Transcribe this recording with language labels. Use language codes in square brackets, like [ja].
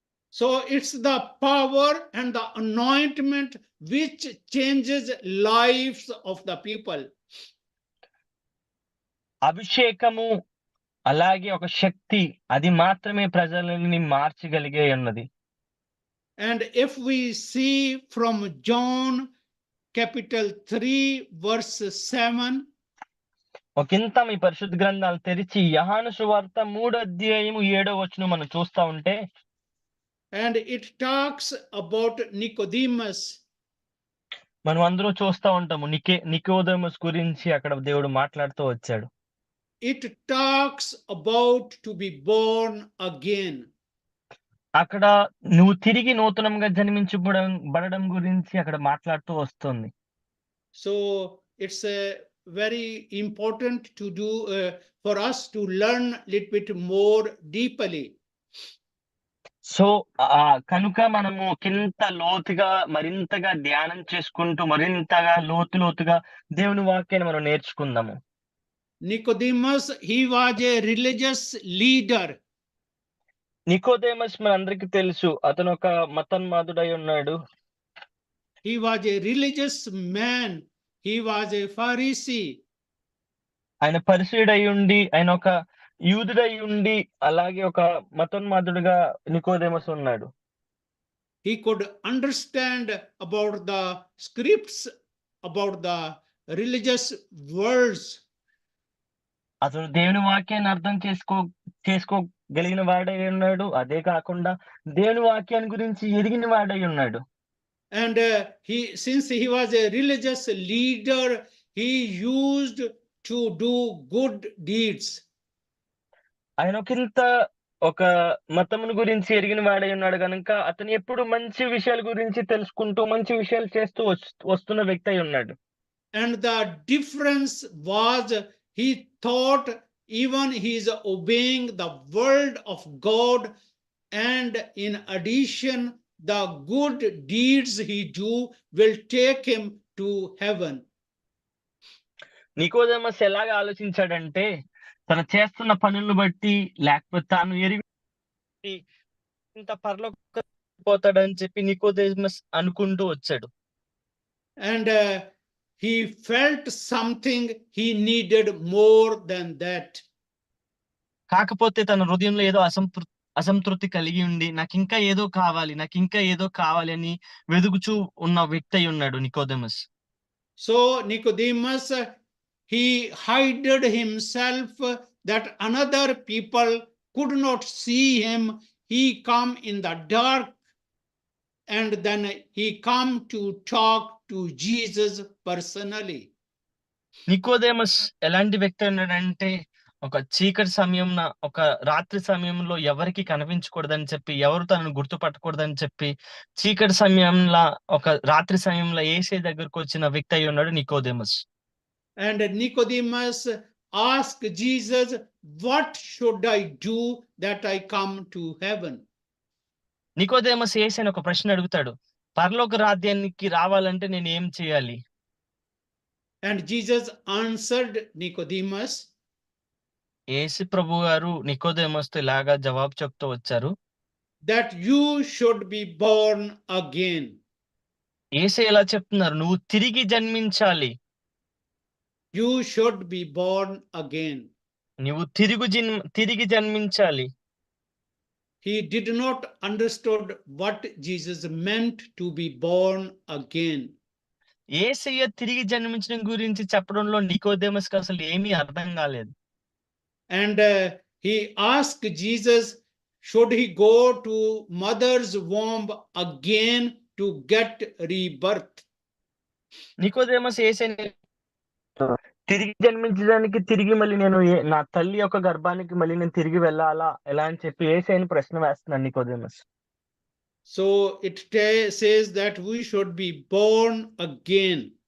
[en] So it's the power and the anointment which changes lives of the people. [te] అభిషేకము అలాగే ఒక శక్తి, అది మాత్రమే ప్రజలని మార్చగలిగే ఉన్నది. [en] And if we see from John capital 3 verse 7, [te] ఒకంత మీ పరిశుద్ధ గ్రంథాలు తెరిచి యోహాను సువార్త 3:7 మనం చూస్తా ఉంటే, [en] and it talks about Nicodemus. [te] మనం అందరూ చూస్తా ఉంటాము నికోదేమస్ గురించి అక్కడ దేవుడు మాట్లాడుతూ వచ్చాడు. [en] It talks about to be born again. [te] అక్కడ నువ్వు తిరిగి నూతనంగా జన్మించబడడం గురించి అక్కడ మాట్లాడుతూ వస్తుంది. [en] So it's very important to do for us to learn little bit more deeply. [te] So కనుక మనము మరింతగా ధ్యానం చేసుకుంటూ మరింతగా లోతుగా దేవుని వాక్యాన్ని మనం నేర్చుకుందాము. [en] Nicodemus, he was a religious leader. [te] నికోదేమస్ మనందరికీ తెలుసు, అతను ఒక మతోన్మాదుడై ఉన్నాడు. [en] He was a religious man. He was a Pharisee. [te] ఆయన పరిసయ్యుడై ఉండి, ఆయన ఒక యూదుడై ఉండి, అలాగే ఒక మతోన్మాదుడుగా నికోదేమస్ ఉన్నాడు. [en] He could understand about the scripts, about the religious words. [te] అతను దేవుని వాక్యాన్ని అర్థం చేసుకోగలిగిన వాడై ఉన్నాడు. అదే కాకుండా దేవుని వాక్యాన్ని గురించి ఎరిగిన వాడై ఉన్నాడు. [en] And since he was a religious leader, he used to do good deeds. [te] ఆయన ఒక మతమును గురించి ఎరిగిన వాడై ఉన్నాడు కనుక అతను ఎప్పుడు మంచి విషయాల గురించి తెలుసుకుంటూ మంచి విషయాలు చేస్తూ వస్తున్న వ్యక్తి అయి ఉన్నాడు. [en] And the difference was, he thought even he is obeying the word of God, and in addition the good deeds he do will take him to heaven. [te] నికోదేమస్ ఎలాగ ఆలోచించాడంటే, తను చేస్తున్న పనులను బట్టి లేకపోతే తాను ఎరిగి ఇంత పరలోక పోతాడని చెప్పి నికోదేమస్ అనుకుంటూ వచ్చాడు. [en] And he felt something he needed more than that. [te] కాకపోతే తన హృదయంలో ఏదో అసంతృప్తి కలిగి ఉండి, నాకింకా ఏదో కావాలి అని వెదుగుచూ ఉన్న వ్యక్తి అయి ఉన్నాడు నికోదేమస్. [en] So Nicodemus, he hided himself that another people could not see him. He come in the dark, and then he come to talk to Jesus personally. [te] నికోదేమస్ ఎలాంటి వ్యక్తి ఉన్నాడంటే, ఒక చీకటి సమయంలో, ఒక రాత్రి సమయంలో ఎవరికి కనిపించకూడదని చెప్పి, ఎవరు తనను గుర్తుపట్టకూడదని చెప్పి, చీకటి సమయంలో ఒక రాత్రి సమయంలో యేసయ్య దగ్గరకు వచ్చిన వ్యక్తి అయి ఉన్నాడు నికోదేమస్. [en] And Nicodemus asked Jesus, what should I do that I come to heaven? [te] నికోదేమస్ యేసయ్యని ఒక ప్రశ్న అడుగుతాడు, పరలోక రాజ్యానికి రావాలంటే నేను ఏం చేయాలి? [en] And Jesus answered Nicodemus, [te] యేసు ప్రభు గారు నికోదేమస్తో ఇలాగా జవాబు చెప్తూ వచ్చారు, [en] that you should be born again. [te] యేసయ్య ఇలా చెప్తున్నారు, నువ్వు తిరిగి జన్మించాలి. [en] You should be born again. [te] నువ్వు తిరిగి జన్మించాలి. [en] He did not understood what Jesus meant to be born again. [te] యేసయ్య తిరిగి జన్మించడం గురించి చెప్పడంలో నికోదేమస్‌కి అసలు ఏమీ అర్థం కాలేదు. [en] And he asked Jesus, should he go to mother's womb again to get rebirth? [te] నికోదేమస్ యేసయ్యని తిరిగి జన్మించడానికి తిరిగి మళ్ళీ నేను నా తల్లి యొక్క గర్భానికి మళ్ళీ నేను తిరిగి వెళ్ళాలా ఎలా అని చెప్పి యేసయ్యని ప్రశ్న వేస్తున్నాడు నికోదేమస్. [en] So it says that we should be born again.